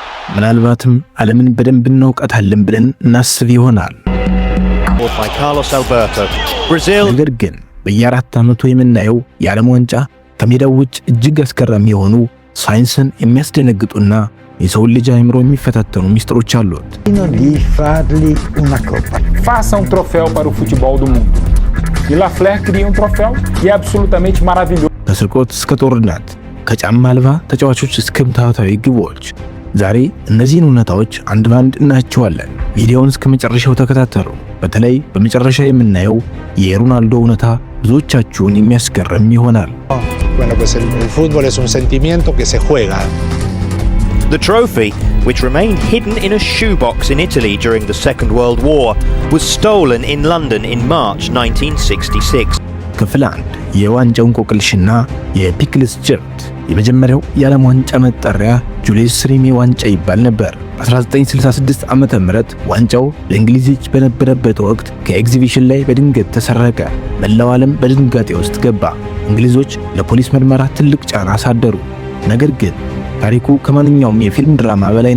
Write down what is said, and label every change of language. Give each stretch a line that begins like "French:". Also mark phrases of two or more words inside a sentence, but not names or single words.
Amharic: ምናልባትም ዓለምን በደንብ እናውቃታለን ብለን እናስብ ይሆናል። ነገር ግን በየ4 ዓመቱ የምናየው የዓለም ዋንጫ ከሜዳው ውጭ እጅግ አስገራሚ የሆኑ ሳይንስን የሚያስደነግጡና የሰው ልጅ አእምሮ የሚፈታተኑ ሚስጥሮች አሉት።
Portuguese: Faça troféu para o futebol do mundo. E La Fleur cria troféu que é absolutamente maravilhoso.
Amharic: ከስርቆት እስከ ጦርነት፣ ከጫማ አልባ ተጫዋቾች እስከ ምትሃታዊ ግቦች፣ ዛሬ እነዚህን እውነታዎች አንድ ባንድ እናያቸዋለን። ቪዲዮውን እስከ መጨረሻው ተከታተሉ። በተለይ በመጨረሻ የምናየው የሮናልዶ እውነታ ብዙዎቻችሁን የሚያስገርም ይሆናል።
Spanish: Bueno, pues el fútbol es un sentimiento que se juega.
English: The trophy, which remained hidden in a shoebox in Italy during the Second World War, was stolen in London in March 1966.
Amharic: ክፍል 1 የዋንጫው እንቆቅልሽና የፒክልስ ጀብድ። የመጀመሪያው የዓለም ዋንጫ መጠሪያ ጁሊየስ ሪሜ ዋንጫ ይባል ነበር። በ1966 ዓመተ ምህረት ዋንጫው በእንግሊዝ እጅ በነበረበት ወቅት ከኤግዚቢሽን ላይ በድንገት ተሰረቀ። መላው ዓለም በድንጋጤ ውስጥ ገባ። እንግሊዞች ለፖሊስ ምርመራ ትልቅ ጫና አሳደሩ። ነገር ግን ታሪኩ ከማንኛውም የፊልም ድራማ በላይ